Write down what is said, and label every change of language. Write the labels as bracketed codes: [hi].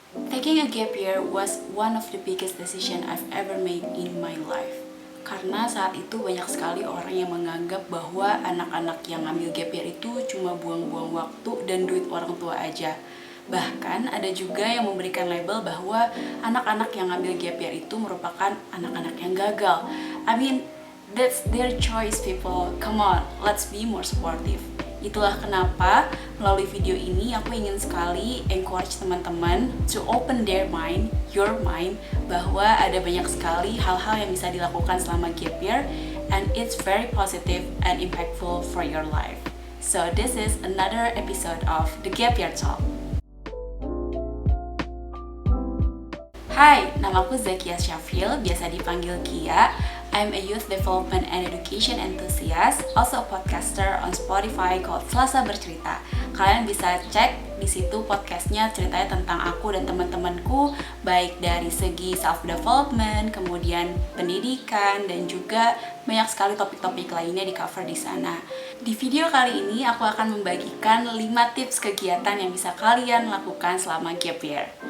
[en] Taking a gap year was one of the biggest decision I've ever made in my life. [id] Karena saat itu banyak sekali orang yang menganggap bahwa anak-anak yang ngambil gap year itu cuma buang-buang waktu dan duit orang tua aja. Bahkan ada juga yang memberikan label bahwa anak-anak yang ngambil gap year itu merupakan anak-anak yang gagal. [en] I mean, that's their choice, people. Come on, let's be more supportive. [id] Itulah kenapa melalui video ini aku ingin sekali encourage teman-teman [en] to open their mind, your mind, [id] bahwa ada banyak sekali hal-hal yang bisa dilakukan selama gap year [en] and it's very positive and impactful for your life. So this is another episode of The Gap Year Talk. [id] Hai, namaku Zakia Syafil, biasa dipanggil Kia. [en] I'm a youth development and education enthusiast, also a podcaster on Spotify called Selasa Bercerita. [id] Kalian bisa cek di situ podcastnya, ceritanya tentang aku dan teman-temanku, baik dari segi self development, kemudian pendidikan, dan juga banyak sekali topik-topik lainnya di cover di sana. Di video kali ini aku akan membagikan 5 tips kegiatan yang bisa kalian lakukan selama gap year.